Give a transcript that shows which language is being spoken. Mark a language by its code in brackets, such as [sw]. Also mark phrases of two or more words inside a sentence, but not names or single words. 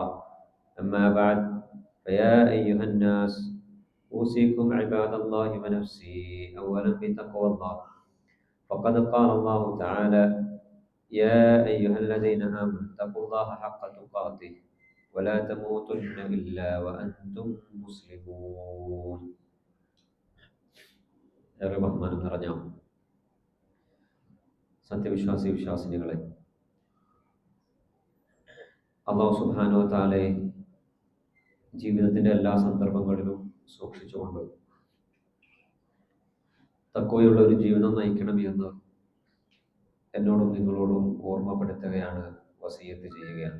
[ar] أما بعد، فيا أيها الناس أوصيكم عباد الله ونفسي أولا بتقوى الله. فقد قال الله تعالى: يا أيها الذين آمنوا اتقوا الله حق تقاته ولا تموتن إلا وأنتم مسلمون. [ml] ഏറെ ബഹുമാനം നിറഞ്ഞ സത്യവിശ്വാസി വിശ്വാസിനികളെ, [ar] الله سبحانه و تعالى [ml] ജീവിതത്തിന്റെ എല്ലാ സന്ദർഭങ്ങളിലും സൂക്ഷിച്ചുകൊണ്ട് തഖ്വയുള്ള ഒരു ജീവിതം നയിക്കണമെന്ന് എന്നോടും നിങ്ങളോടും ഓർമ്മപ്പെടുത്തുകയാണ്, വസിയത്ത് ചെയ്യുകയാണ്.